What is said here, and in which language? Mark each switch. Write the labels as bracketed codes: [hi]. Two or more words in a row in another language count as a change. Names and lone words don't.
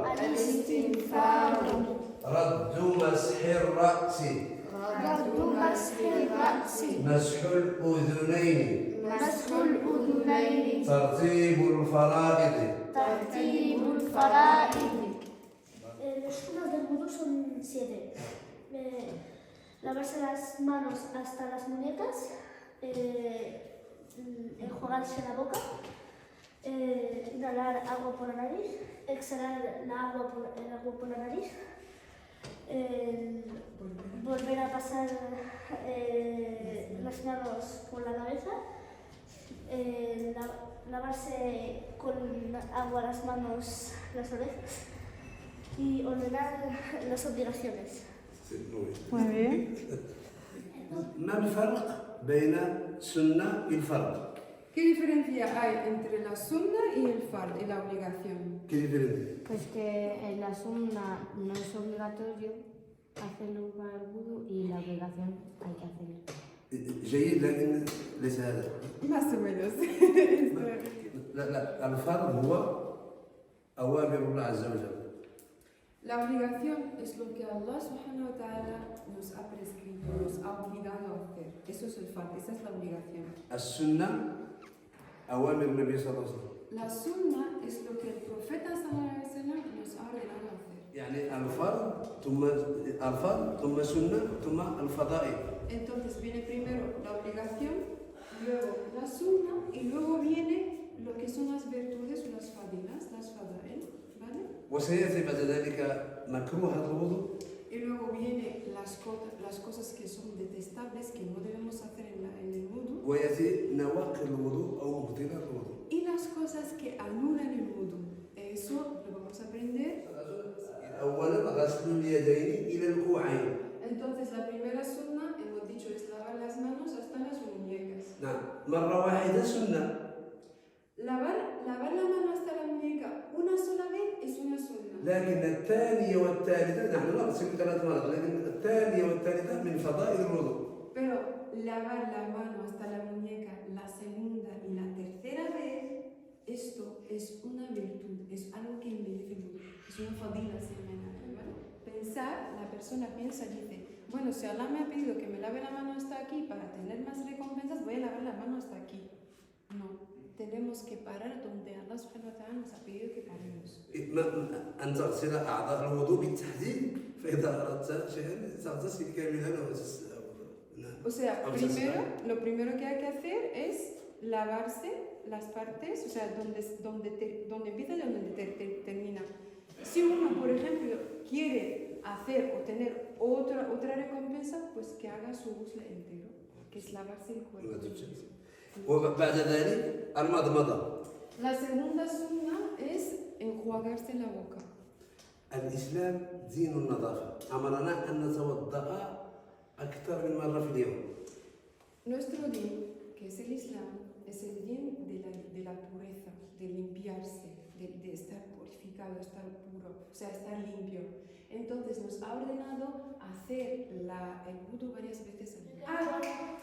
[ar] الاستنفار رد مسح الرأس رد مسح الرأس مسح الأذنين مسح الأذنين ترتيب الفرائض ترتيب الفرائض. [es] Los sunas del vudú son 7. Lavarse las manos hasta las muñecas, enjuagarse la boca, inhalar agua por la nariz, exhalar el agua por la nariz, volver a pasar las manos por la cabeza, lavarse con agua las manos, las orejas y ordenar las obligaciones. Muy bien. [ar] ما الفرق بين السنة والفرض؟ [es] ¿Qué diferencia hay entre la sunna y el fard, y la obligación? ¿Qué diferencia? Pues que en la sunna no es obligatorio hacerlo para el wudu y la obligación hay que hacerlo. [ar] جيد لكن ليس هذا. [es] Más o menos. [ar] لا الفرض هو أوامر الله عز وجل. [es] La obligación es lo que [ar] الله سبحانه وتعالى [es] nos ha prescrito, nos ha obligado a hacer. Eso es el fard, esa es la obligación. [ar] السنة أوامر النبي صلى الله عليه وسلم. [es] La sunna es lo que el profeta [ar] صلى الله عليه وسلم [es] nos ha ordenado a hacer. [ar] يعني الفرض ثم السنة ثم الفضائل. [es] Entonces viene primero la obligación, luego la sunna y luego viene lo que son las virtudes o las fadilas, las fadail, ¿vale? [ar] وسيأتي بعد ذلك مكروه الوضوء. [es] Y luego viene las cosas que son detestables, que no debemos hacer en el wudu. [ar] ويأتي نواقض الوضوء أو مبطلات الوضوء. [es] Y las cosas que anulan el wudu. Eso lo vamos a aprender. [ar] أولا غسل اليدين إلى الكوعين. [es] Entonces la primera sunna, hemos dicho, es lavar las manos hasta las muñecas. [ar] نعم مرة واحدة سنة. [es] Lavar la mano hasta la muñeca una sola vez es una sunna. [ar] لكن الثانية والثالثة نحن نغسل 3 مرات لكن الثانية والثالثة من فضائل الوضوء. [es] Pero lavar la mano hasta la muñeca la segunda y la tercera vez, esto es una virtud, es algo que embellece el wudu, es una fadila, se llama, ¿vale? Pensar, la persona piensa y dice, bueno, si Allah me ha pedido que me lave la mano hasta aquí para tener más recompensas, voy a lavar la mano hasta aquí. No, tenemos que parar donde [ar] الله سبحانه وتعالى [es] nos ha pedido que paremos. [ar] أن تغسل أعضاء الوضوء بالتحديد فإذا أردت شيئا تغتسل كاملا [es] O sea, lo primero que hay que hacer es lavarse las partes, o sea, donde empieza y donde termina. Si uno, por ejemplo, quiere hacer o tener otra recompensa, pues que haga su ghusl entero, que es lavarse el cuerpo. [ar] وبعد ذلك المضمضة. [es] La segunda sunna es enjuagarse la boca. [ar] الإسلام دين النظافة أمرنا أن نتوضأ أكثر من مرة في اليوم. [es] Nuestro din, que es el Islam, es el din de la pureza, de limpiarse, de estar purificado, estar puro, o sea, estar limpio. Entonces nos ha ordenado hacer el wudu varias veces al día.